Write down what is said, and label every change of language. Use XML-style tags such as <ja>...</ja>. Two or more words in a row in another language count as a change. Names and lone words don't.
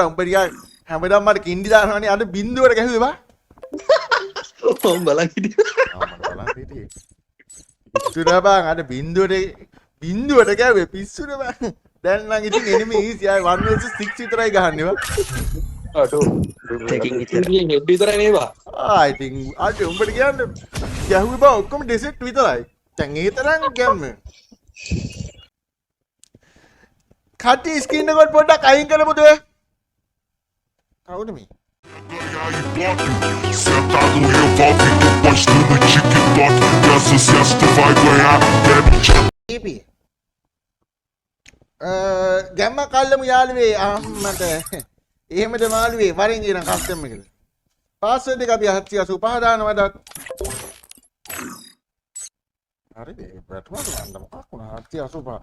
<si>උඹ ටිකක් හැමදාම මට කින්ඩි දානවනේ. අද බින්දුවට ගැහුවේ බා. මම බලන් හිටියා. මට බලන්න හිටියේ. පිස්සුද බං අද බින්දුවට ගැහුවේ පිස්සුද බං. දැන් නම් ඉතින්</si> <en>enemy easy</en> <si>ආයි 1 versus 6 විතරයි ගහන්නේ වා. අඩෝ</si> <en>Taking it there.</en> <si>ඉතින් හෙඩ් විතරයි නේවා. ඉතින් අද උඹට කියන්න ගැහුවේ බා ඔක්කොම ඩෙසර්ට් විතරයි. දැන් ඒ තරම් ගැම්ම. කටි ස්ක්‍රීන් එක පොඩ්ඩක් අයින් කරමුද ඔය? කවුද මේ?</si> <pt>Sentado revolve, tô postando TikTok. Quer sucesso, tu vai ganhar. Bebe EP.</pt> <si>ගැම්ම කල්ලමු යාළුවේ අම්මට. එහෙමද මාළුවේ වරෙන් කියන කස්ටම් එකට. පාස්වර්ඩ් එක අපි 785 දානවද? හරිද? වැටුණාද මන්ද මොකක් වුණා 785.</si>